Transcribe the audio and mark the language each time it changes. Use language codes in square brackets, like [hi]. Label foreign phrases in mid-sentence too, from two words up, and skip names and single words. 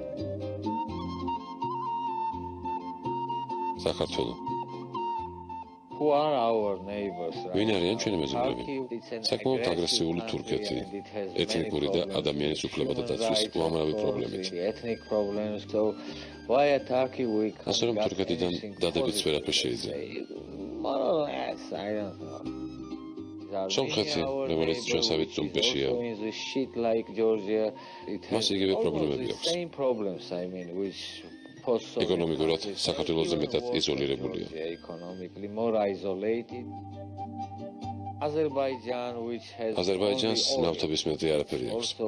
[ka] საქართველო [en] who are our neighbors. [ka] ვინ არიან ჩვენი მეზობლები? საკმაოდ აგრესიული თურქეთი, ეთნიკური და ადამიანის უფლებათა დაცვის უამრავი პრობლემით. [en] Ethnic problems. So why Turkey we [ka] ასე რომ თურქეთიდან დადებიც ვერაფერ შეიძლება. [en] More or less, I don't know. [ka] სომხეთი, რომელიც ჩვენსავით წუმპეშია, მას იგივე პრობლემები აქვს. ეკონომიკურად საქართველოზე მეტად იზოლირებულია. აზერბაიჯანს ნავთობის მეტი არაფერი აქვს.